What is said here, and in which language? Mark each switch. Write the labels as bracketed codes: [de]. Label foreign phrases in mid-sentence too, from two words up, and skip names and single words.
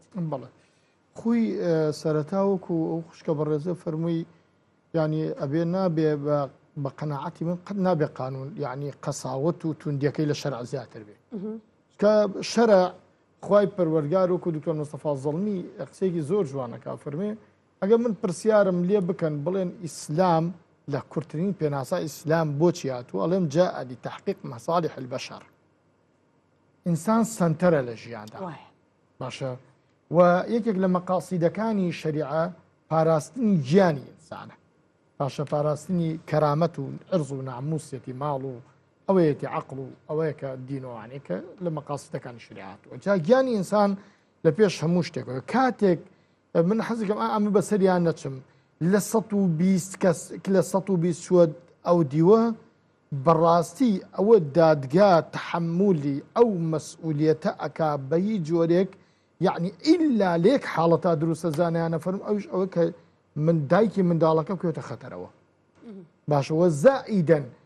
[ckb] بەڵێ خوی سەرەتاوەکو ئەو خوشکە بەڕێزە فەرمووی ینی ئەبێ نابێ بە قەناعەتی من قەت نابێ قانون یعنی قەساوەت و توندیەکەی لە شەرع زیاتر بێ کە شەرع خوای پەروەردگار وەکو دکتۆر مستەفا زەڵمی قسەیەکی زۆر جوانەکە فەرمێ ئەگە من پرسیارم لێ بکەن بڵێن ئیسلام لە کورتترین پێناسا ئیسلام بۆچی هاتووە ئەڵێم [ar] جاء لتحقيق مصالح البشر [ckb] ئینسان سنتەرە لە ژیاندا باشە و یەکێک لە مەقاسیدەکانی شەریعە پاراستنی گیانی ئینسانە باشە پاراستنی کەرامەت و عرض و ناموسێتی ماڵ و ئەوەیەتی عقل و ئەوەیە کە دینەوانی کە لە مەقاسیدەکانی شریعەتەوە جا گیانی ئینسان لە پێش هەموو شتێکەوە کاتێک من حەزەکەم ئەمە بەسەریان نەچم لە 120 کەس لە 120 شووە ئەو دیوە بەڕاستی ئەوە دادگا تحملی ئەو مەسئولیەتە ئەکا بە هیچ جۆرێک یعنی ئیلا لێک حاڵەتا دروستە زانیانە فەرم ئەوش ئەوە کە من دایکی منداڵەکە بکەوتە خەتەرەوە باشەوە زائیدەن